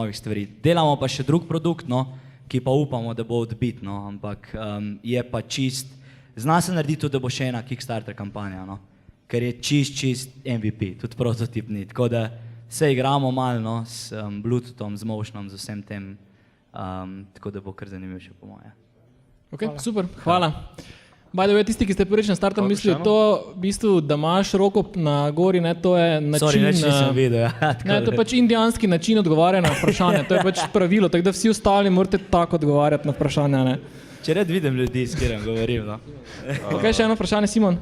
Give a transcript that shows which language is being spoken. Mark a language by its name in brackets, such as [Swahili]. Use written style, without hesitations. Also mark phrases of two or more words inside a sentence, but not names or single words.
[Slovenian] Delamo pa še drug produkt, no, ki pa upamo, da bo odbit, no, ampak je pa čist, zna se narediti tudi, da bo še ena Kickstarter kampanja, no, ker je čist MVP, tudi prototip ni, tako da se igramo malo, no, s Bluetoothom, z motionom, z vsem tem, tako da bo kar zanimivo še po moje. Ok, super, hvala. [English] By the way, [Slovenian] tisti, ki ste prvič na startu mislili, to v bistvu, da imaš roko na gori, ne, to je način... Sorry, neč nisem videl, ja. Ne, to je pač indijanski način odgovarjanja na vprašanje, to je pač pravilo, tako da vsi ostali morate tako odgovarjati na vprašanja, ne. Če red vidim ljudi, s katerim govorim, no. Ok, še eno vprašanje, Simon.